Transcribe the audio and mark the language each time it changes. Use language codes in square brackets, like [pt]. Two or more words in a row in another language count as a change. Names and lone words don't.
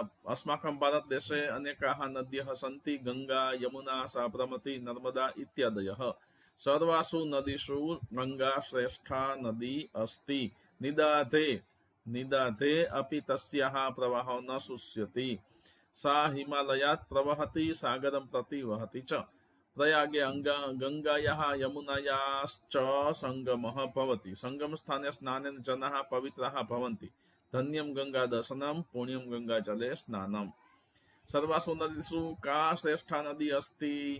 [sa] અસ્માકમ ભારત દેશે અનેકાહ નદ્યઃ સંતિ ગંગા યમુના સાબરમતી નર્મદા ઇત્યાદયઃ સર્વાસુ નદીષુ ગંગા શ્રેષ્ઠા નદી અસ્તિ નિદાધે અપિ તસ્યાઃ પ્રવાહો ન શુષ્યતિ सा हिमालयात् प्रवहति सागरं प्रति वहति च प्रयागे गंगायाः यमुनायाश्च संगमः भवति संगमस्थाने स्नानेन जनाः पवित्राः भवन्ति धन्यं गंगादर्शनं पुण्यं गंगाजले स्नानम् सर्वासु नदीषु का श्रेष्ठा नदी अस्ति